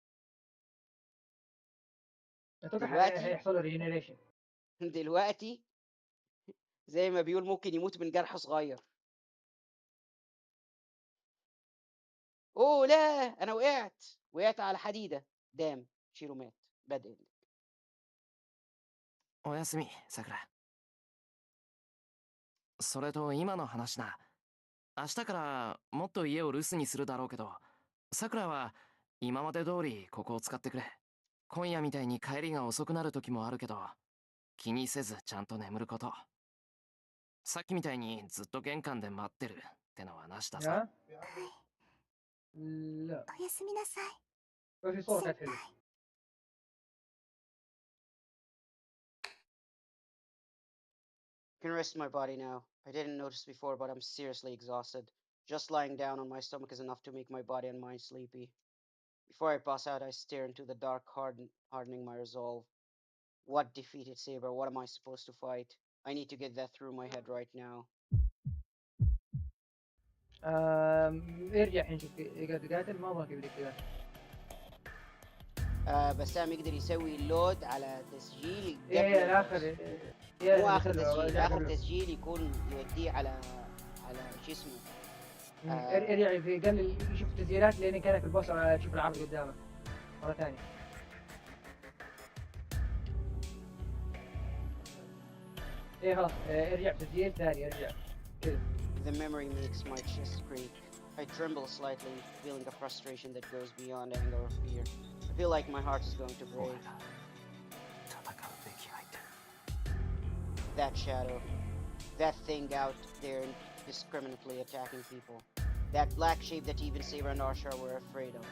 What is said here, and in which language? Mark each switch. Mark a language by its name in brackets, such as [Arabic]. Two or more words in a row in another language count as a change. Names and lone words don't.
[Arabic] اتوقع دلوقتي هيحصل له ريجنريشن. دلوقتي زي ما بيقول ممكن يموت من جرح صغير. اوه لا، انا وقعت على حديده. دام شيرو مات. [English] bad end. [Japanese] おやすみ、さくら。それと今の話だ。明日からもっと家を留守にするだろうけど、さくらは今まで通りここを使ってくれ。今夜みたいに帰りが遅くなる時もあるけど、気にせずちゃんと眠ること。さっきみたいにずっと玄関で待ってるってのはなしださ。 لا おやすみなさい。 [Arabic] ما في صورة كانت حلوة. [English] I can rest my body now. I didn't notice before, but I'm seriously exhausted. Just lying down on my stomach is enough to make my body and mind sleepy. Before I pass out, I stare into the dark, hardening my resolve. What defeated Saber? What am I supposed to fight? I need to get that through my head right now. [Arabic] ارجع الحين شوف يقدر قاتل ما ابغى كيف قاتل. بسام يقدر يسوي لود على تسجيل ايه الاخر. مو اخر تسجيل، اخر تسجيل يكون يوديه على شو اسمه. ارجع يقلل يشوف التسجيلات لين كانك في البوس تشوف العرض قدامك مرة ثانية. ايه خلاص ارجع تسجيل ثاني ارجع كذا. [English] The memory makes my chest creak. I tremble slightly, feeling a frustration that goes beyond anger or fear. I feel like my heart is going to break. That shadow, that thing out there indiscriminately attacking people, that black shape that even Saber and Arshar were afraid of.